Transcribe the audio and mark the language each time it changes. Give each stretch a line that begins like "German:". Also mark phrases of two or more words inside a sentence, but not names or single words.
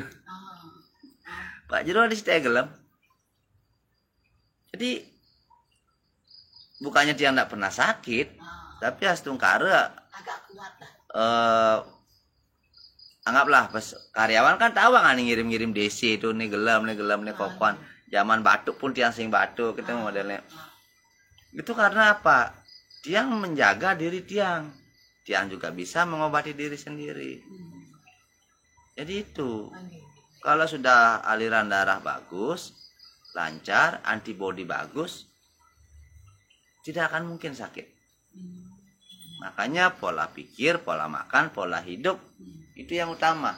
Indonesian: Pak Jero ada sih yang gelam. Jadi bukannya dia tidak pernah sakit, tapi astungkara agak kuat lah. anggaplah karyawan kan tahu kan ngirim-ngirim DC itu nih gelam nih kopan. Zaman batuk pun
Balinese: tiang sing batuk
Indonesian: kita modelnya. Itu karena apa? Tiang menjaga diri tiang. Tiang juga bisa mengobati diri sendiri. Jadi itu. Kalau sudah aliran darah bagus, lancar, antibodi bagus, tidak akan mungkin sakit. Makanya pola pikir, pola makan, pola hidup itu yang utama.